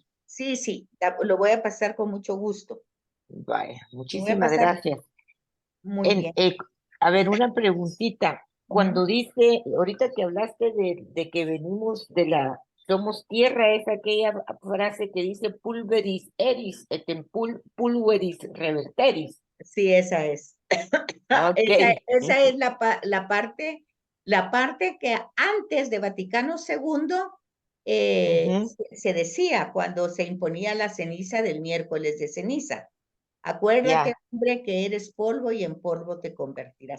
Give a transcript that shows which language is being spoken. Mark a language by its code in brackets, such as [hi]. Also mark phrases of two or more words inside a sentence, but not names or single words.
[es] sí, lo voy a pasar con mucho gusto. Vaya, Lo voy a muchísimas pasar gracias. muy En, bien. a ver, una preguntita. Ujú. Cuando dice, ahorita que hablaste de que venimos de la somos tierra, es aquella frase que dice [la] pulveris eris et in pulveris reverteris. [es] Sí, esa es. Ok. Esa es la parte que antes de Vaticano II Ujú, se decía cuando se imponía la ceniza del miércoles de ceniza. Acuérdate, ya, hombre, que eres polvo y en polvo te convertirás.